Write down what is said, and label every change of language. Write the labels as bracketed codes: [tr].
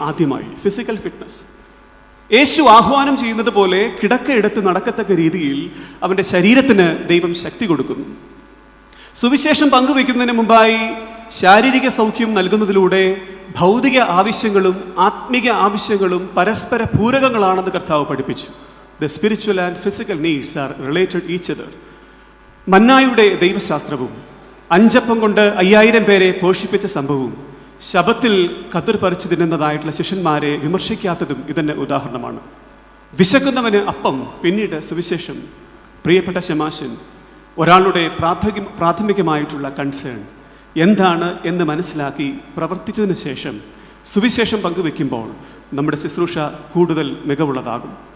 [ml] ആദ്യമായി physical fitness. യേശു ആഹ്വാനം ചെയ്യുന്നത് പോലെ കിടക്കയെടുത്ത് നടക്കത്തക്ക രീതിയിൽ അവൻ്റെ ശരീരത്തിന് ദൈവം ശക്തി കൊടുക്കുന്നു. സുവിശേഷം പങ്കുവയ്ക്കുന്നതിന് മുമ്പായി ശാരീരിക സൗഖ്യം നൽകുന്നതിലൂടെ ഭൗതിക ആവശ്യങ്ങളും ആത്മിക ആവശ്യങ്ങളും പരസ്പര പൂരകങ്ങളാണെന്ന് കർത്താവ് പഠിപ്പിച്ചു. [en] The spiritual and physical needs are related each other. [ml] മന്നായുടെ ദൈവശാസ്ത്രവും 5 അപ്പം കൊണ്ട് 5000 പേരെ പോഷിപ്പിച്ച സംഭവവും ശബത്തിൽ കതിർ പറിച്ചു തിന്നുന്നതായിട്ടുള്ള ശിഷ്യന്മാരെ വിമർശിക്കാത്തതും ഇതിൻ്റെ ഉദാഹരണമാണ്. വിശക്കുന്നവന് അപ്പം, പിന്നീട് സുവിശേഷം. പ്രിയപ്പെട്ട ശമാശൻ, ഒരാളുടെ പ്രാഥമികമായിട്ടുള്ള കൺസേൺ എന്താണ് എന്ന് മനസ്സിലാക്കി പ്രവർത്തിച്ചതിന് ശേഷം സുവിശേഷം പങ്കുവെക്കുമ്പോൾ നമ്മുടെ ശുശ്രൂഷ കൂടുതൽ മികവുള്ളതാകും.